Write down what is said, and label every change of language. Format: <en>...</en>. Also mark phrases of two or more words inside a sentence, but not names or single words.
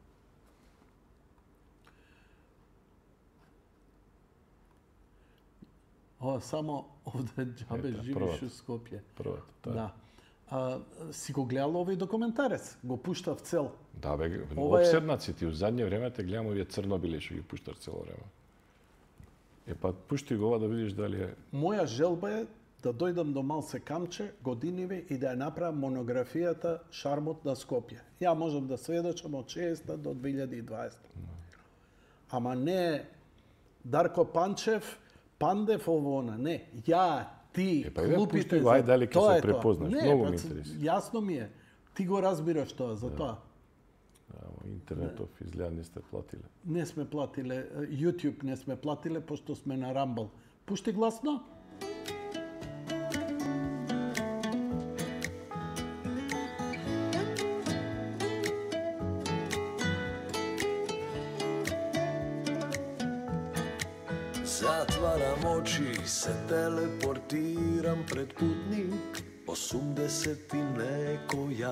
<mk>Само овде џабе живиш у Скопје. Првата, да. Си го гледал овој документарец? Го пуштав цел. Да, бе, обседнаци ти. У задње време те гледам овие црнобили што ги пуштар цело време.</mk> <sr>Pa pušti ga ova da vidiš da li je...</sr> <mk>Моја желба е да дојдам до Малце Камче годиниви и да ја направам монографијата Шармот на Скопје. Ја можам да сведочам од 60 до 2020. Ама не Дарко Панчев, Пандев,</mk> <sr>ово она.</sr> <mk>Не, ја, ти, Па иде клупите... пушти го, ајде дали ќе Тоа се е тоа. препознаш. Не, Многу па, ме интересира. Јасно ми е. Ти го разбираш тоа, за тоа. Интернетов изгледа не сте платиле. Не сме платиле, YouTube не сме платиле, пошто сме на Rumble. Пушти гласно.</mk> <sr>Zatvaram oči, se teleportiram pred putnik 80 i neko ja.</sr>